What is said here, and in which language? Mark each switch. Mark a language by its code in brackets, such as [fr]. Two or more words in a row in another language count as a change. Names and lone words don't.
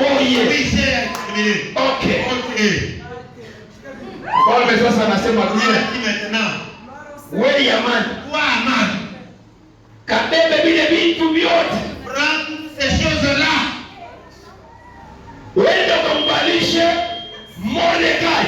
[fr] terminé. Oui, c'est terminé. Ok. Ok. [sw] Mfalme sasa anasema [fr] Il [sw] dunia, [fr] a dit maintenant, [sw] wewe Amani, [fr] toi, Aman, [sw] kabebe vile vitu vyote, [fr] prends ces choses-là. [sw] wende ukamvalishe Mordekai.